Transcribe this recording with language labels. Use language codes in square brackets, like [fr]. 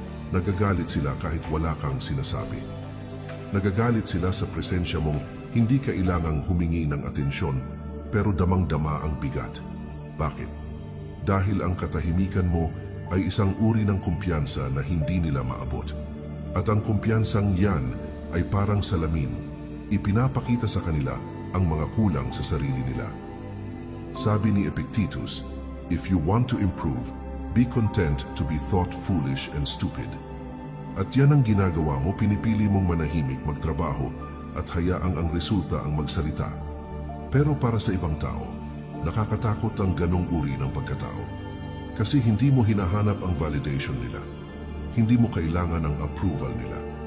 [tl] Nagagalit sila kahit wala kang sinasabi. Nagagalit sila sa presensya mong hindi kailangang humingi ng atensyon, pero damang-dama ang bigat. Bakit? Dahil ang katahimikan mo ay isang uri ng kumpiyansa na hindi nila maabot. At ang kumpiyansang yan ay parang salamin. Ipinapakita sa kanila ang mga kulang sa sarili nila. Sabi ni [en] Epictetus, "If you want to improve, be content to be thought foolish and stupid." [tl] At yan ang ginagawa mo, pinipili mong manahimik, magtrabaho at hayaang ang resulta ang magsalita. Pero para sa ibang tao, nakakatakot ang ganong uri ng pagkatao. Kasi hindi mo hinahanap ang validation nila. Hindi mo kailangan ang approval nila.